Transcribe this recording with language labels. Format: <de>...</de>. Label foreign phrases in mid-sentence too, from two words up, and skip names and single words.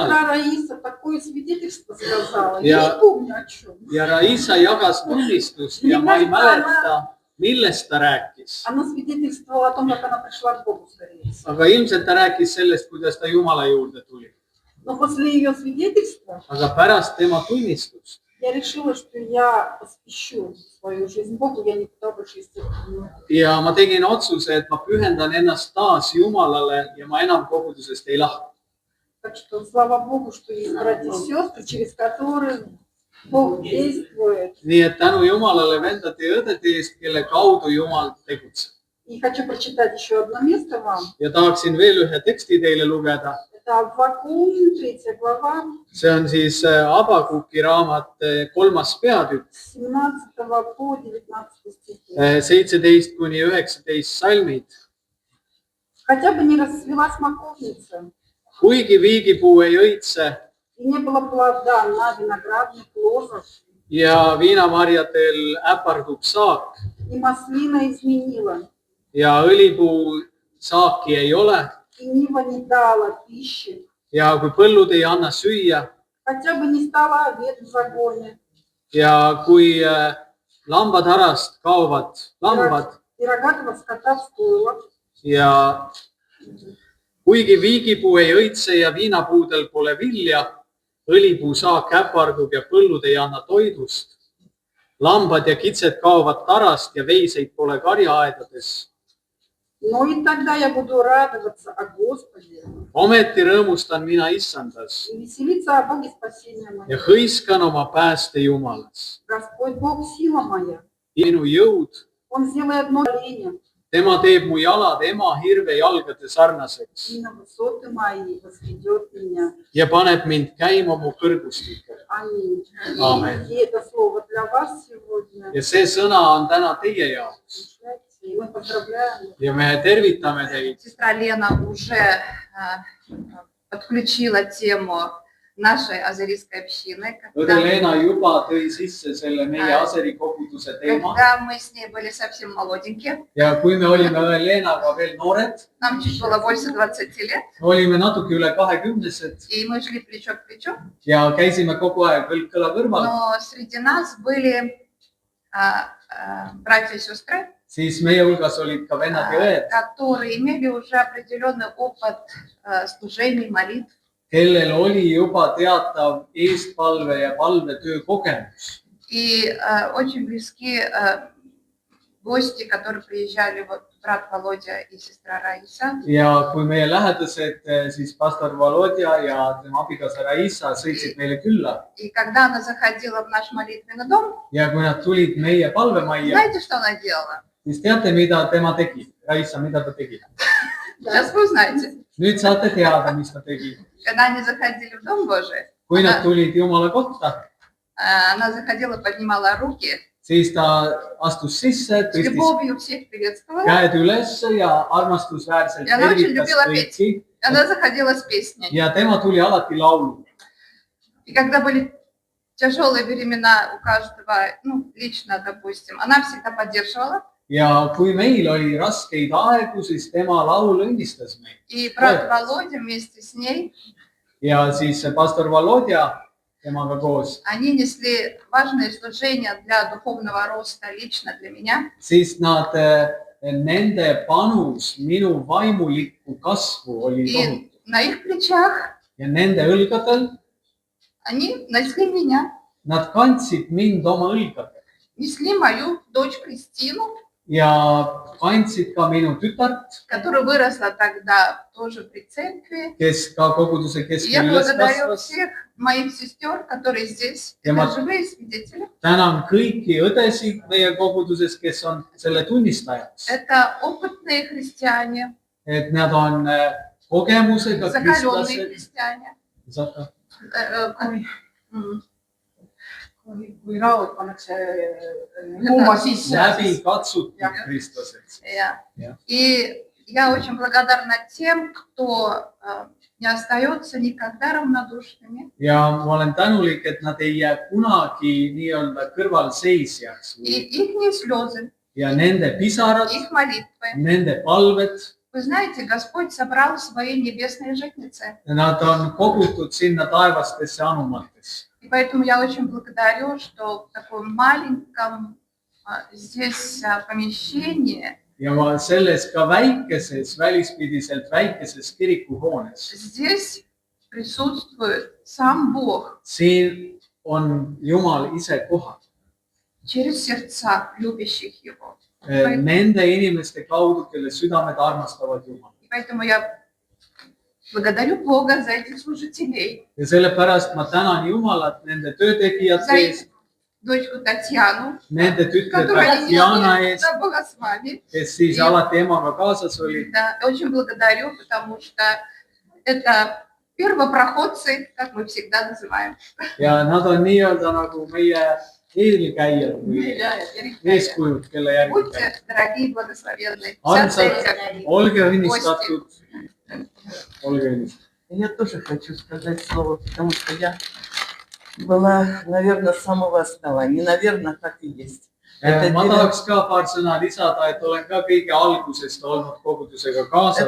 <ru>Сестра Раиса такое свидетельство сказала. Я- Я не помню о чем.</ru> <et>ja Raissa jagas tunnistust ja ma ei mäleta, millest ta rääkis.</et> <ru>Она свидетельствовала о том, как она пришла к Богу, скорее всего.</ru> <et>Aga ilmselt ta rääkis sellest, kuidas ta Jumala juurde tuli.</et> <ru>Но после ее свидетельства</ru> <et>Aga pärast tema tunnistust</et> <ru>я решила, что я посвящу свою жизнь Богу, я никуда больше из церкви не уйду.</ru> <et>ja ma tegin otsuse, et ma pühendan ennast taas Jumalale ja ma enam kogudusest ei lahku.</et> <ru>Так что слава Богу, что есть братья и сестры, через которых Бог действует.</ru> <et>Nii et tänu Jumalale vendade ja õdede eest, kelle kaudu Jumal tegutseb.</et> <ru>И хочу прочитать еще одно место вам.</ru> <et>Ja tahaksin veel ühe teksti teile lugeda.</et> <ru>Это Аввакум, 3 глава,</ru> <et>See on siis Abakuki raamat 3. peatükk,</et> <ru>17 по 19 стихи.</ru> <et>17–19 salmid.</et> <ru>Хотя бы не расцвела смоковница,</ru> <et>Kuigi viigipuu ei õitse</et> <ru>и не было плода на виноградных лозах,</ru> <et>ja viinamarjadel äpardub saak</et> <ru>и маслина изменила,</ru> <et>ja õlipuu saaki ei ole</et> <ru>и нива не дала пищи,</ru> <et>ja kui põllud ei anna süüa</et> <ru>хотя бы не стала овец в загоне,</ru> <et>ja kui lambad harast kaovad lambad</et> <ru>и рогатого скота в стойлах,</ru> <et>ja kuigi viigipuu ei õitse ja viinapuudel pole vilja, õlipuu saak äpardub ja põllud ei anna toidust. Lambad ja kitsed kaovad tarast ja veiseid pole karjaaedades.</et> <ru>но и тогда я буду радоваться о Господе</ru> <et>Ometi rõõmustan mina issandas</et> <ru>и веселиться о Боге спасения</ru> <et>ja</et> <ru>моего.</ru> <et>hõiskan oma pääste Jumalas.</et> <ru>Господь Бог сила моя,</ru> <et>Minu jõud,</et> <ru>Он сделает ноги оленем,</ru> <et>tema teeb mu jalad ema hirve jalgade sarnaseks</et> <ru>и на высоты мои возведет меня.</ru> <et>ja paneb mind käima mu kõrgustikel.</et> <ru>Аминь.</ru> <et>Aamen.</et> <ru>И это слово для вас сегодня.</ru> <et>Ja see sõna on täna teie jaoks</et> <ru>И мы поздравляем.</ru> <et>ja me tervitame teid.</et> <ru>Сестра Лена уже подключила тему нашей азерийской общины.</ru> <et>Õde Leena juba tõi sisse selle meie Aseri koguduse teema</et> <ru>Когда мы с ней были совсем молоденькие,</ru> <et>ja kui me olime õe Leenaga veel noored,</et> <ru>нам чуть было больше 20 лет,</ru> <et>olime natuke üle 20-sed</et> <ru>и мы шли плечо к плечу,</ru> <et>ja käisime kogu aeg kõlg kõla kõrval,</et> <ru>но среди нас были братья и сестры,</ru> <et>siis meie hulgas olid ka vennad ja õed,</et> <ru>которые имели уже определенный опыт служений, молитв.</ru> <et>kellel oli juba teatav eestpalve ja palvetöö kogemus.</et> <ru>И очень близки гости, которые приезжали, вот брат Володя и сестра Раиса.</ru> <et>Ja kui meie lähedased, siis pastor Volodja ja tema abikaasa Raissa sõitsid meile külla</et> <ru>И когда она заходила в наш молитвенный дом,</ru> <et>ja kui nad tulid meie palvemajja,</et> <ru>знаете, что она делала?</ru> <et>siis teate, mida tema tegi? Raissa, mida ta tegi?</et> <ru>Сейчас вы узнаете.</ru> <et>Nüüd saate teada, mis ta tegi.</et> <ru>Когда они заходили в Дом Божий,</ru> <et>Kui nad tulid Jumala kotta,</et> <ru>она заходила, поднимала руки,</ru> <et>siis ta astus sisse,</et> <ru>с</ru> <et>tõstis</et> <ru>любовью всех приветствовала.</ru> <et>käed üles ja armastusväärselt</et> <ru>Ja она очень</ru> <et>tervitas</et> <ru>любила</ru> <et>kõiki</et> <ru>Она заходила с песней.</ru> <et>ja tema tuli alati laulu.</et> <ru>И когда были тяжелые времена у каждого, ну, lично, допустим, она всегда поддерживала.</ru> <et>Ja kui meil oli raskeid aegu, siis tema laul õnnistas meid.</et> <ru>И брат Володя вместе с ней,</ru> <et>Ja siis pastor Volodja temaga koos,</et> <ru>они несли важные служения для духовного роста лично для меня.</ru> <et>siis nad, nende panus minu vaimulikku kasvu oli</et> <ru>И</ru> <et>tohutu.</et> <ru>на их плечах</ru> <et>Ja nende õlgadel</et> <ru>они несли меня,</ru> <et>nad kandsid mind oma õlgadel</et> <ru>несли мою дочь Кристину,</ru> <et>ja kandsid ka minu tütart,</et> <ru>которая выросла тогда тоже при церкви.</ru> <et>kes ka koguduse</et> <ru>И я</ru> <et>keskel üles</et> <ru>благодарю</ru> <et>kasvas.</et> <ru>всех моих сестер, которые здесь,</ru> <et>Ja</et> <ru>это</ru> <et>ma-</et> <ru>живые свидетели.</ru> <et>Tänan kõiki õdesid meie koguduses, kes on selle tunnistajaks,</et> <ru>Это опытные христиане,</ru> <et>et nad on kogemusega</et> <ru>закаленные</ru> <et>kristlased.</et> <ru>христиане.</ru> <et>Oi.</et> <ru>Ой,</ru> <et>kui raud pannakse kuuma sisse. läbi katsutud kristlased. Ja.</et> <ru>И я очень благодарна тем, кто не остается никогда равнодушными.</ru> <et>Ja ma olen tänulik, et nad ei jää kunagi nii-öelda kõrvalseisjaks.</et> <ru>И их слезы,</ru> <et>Ja nende pisarad,</et> <ru>их молитвы.</ru> <et>nende palved,</et> <ru>Вы знаете, Господь собрал свои небесные житницы.</ru> <et>nad on kogutud sinna taevastesse anumatesse.</et> <ru>И поэтому я очень благодарю, что в таком маленьком здесь помещении</ru> <et>Ja ma selles ka väikeses, välispidiselt väikeses kirikuhoones.</et> <ru>здесь присутствует сам Бог</ru> <et>Siin on Jumal ise kohal.</et> <ru>через сердца любящих Его.</ru> <et>Nende inimeste kaudu, kelle südamed armastavad Jumal.</et> <ru>И поэтому я благодарю Бога за этих служителей,</ru> <et>Ja sellepärast ma tänan Jumalat nende töötegijate</et> <ru>за их</ru> <et>eest,</et> <ru>дочку Татьяну,</ru> <et>nende tütre</et> <ru>которая</ru> <et>Tatjana eest,</et> <ru>всегда была с вами.</ru> <et>kes siis alati emaga kaasas oli.</et> <ru>Да, очень благодарю, потому что это первопроходцы, как мы всегда называем.</ru> <et>Ja nad on nii-öelda nagu meie eelkäijad või eeskujud, kelle järgi käib.</et> <ru>Будьте дорогие, благословенные.</ru> <et>Armsad, olge õnnistatud. Olge õnnistatud.</et> <ru>Я тоже хочу сказать слово, потому что я была, наверное, с самого основания. Наверное, так и есть.</ru> <et>Ma tahaks ka paar sõna lisada, et olen ka kõige algusest olnud kogudusega kaasas.</et>